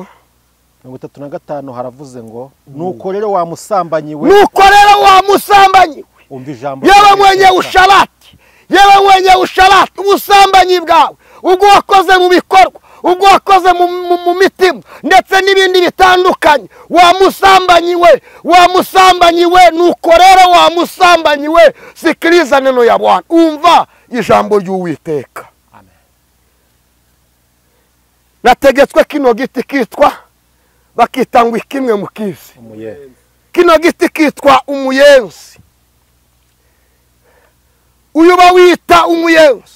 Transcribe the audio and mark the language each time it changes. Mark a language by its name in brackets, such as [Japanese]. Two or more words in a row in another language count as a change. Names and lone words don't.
[Kinyarwanda] 35 haravuze ngo nuko rero wa musambanyi we, umva ijambo, [Swahili] yewe mwenye usharati, [Kinyarwanda] ubusambanyi bwawe ubwo wakoze mu bikorwa, ubwo wakoze mu mitima ndetse n'ibindi bitandukanye, wa musambanyi we, nuko rero wa musambanyi we, [Swahili] sikiliza neno ya Bwana, [Kinyarwanda] umva ijambo ry'Uwiteka. Amen. Nategetswe kino giti kitwa, bakitangwa kimwe mu kizi, kino giti kitwa umuyenzi. Uyu bawita umuyenzi.